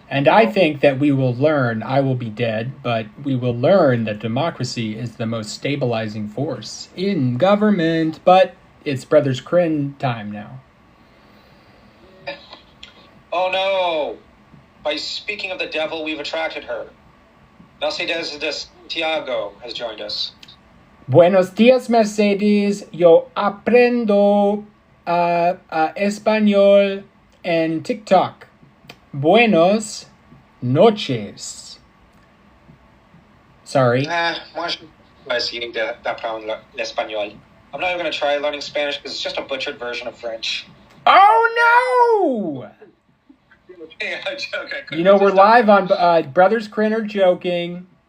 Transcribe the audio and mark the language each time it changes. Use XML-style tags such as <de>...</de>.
<en>And I think that we will learn, I will be dead, but we will learn that democracy is the most stabilizing force in government. But it's Brothers Crin time now. Oh no! By speaking of the devil, we've attracted her. Mercedes de Santiago has joined us.</en> <es>Buenos días, Mercedes. Yo aprendo español en TikTok. Buenos noches. Sorry.</es> <fr>Moi, je vais essayer d'apprendre l'espagnol.</fr> <en>I'm not even going to try learning Spanish because it's just a butchered version of French. Oh, no! Okay, we're live on Brothers Crin are joking.</en>